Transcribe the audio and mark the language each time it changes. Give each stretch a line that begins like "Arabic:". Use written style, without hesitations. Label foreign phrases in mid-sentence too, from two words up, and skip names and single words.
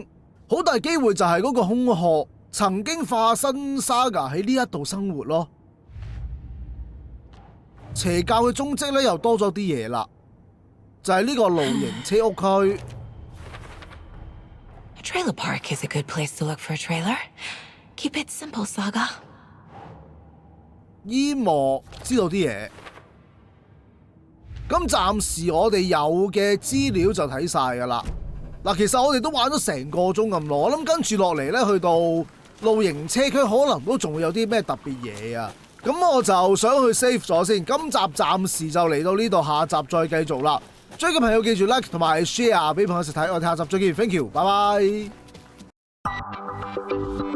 Cantonese: 好大機會就係嗰個空殼曾經化身 Saga 喺呢一度生活咯。邪教嘅蹤跡咧又多咗啲嘢啦，就係呢個露營車屋區。
English: A trailer park is a good place to look for a trailer. Keep it simple, Saga.
Cantonese: 伊莫知道啲嘢，咁暫時我哋有嘅資料就睇晒㗎啦。嗱，其實我哋都玩咗成個鐘咁耐，我諗跟住落嚟咧，去到露營車區可能都仲會有啲咩特別嘢啊。咁我就想去 save 咗先。今集暫時就嚟到呢度，下集再繼續啦。追嘅朋友記住 like 同埋 share 俾朋友一齊睇，我哋下集再見 ，
English: thank you，
Cantonese: 拜拜。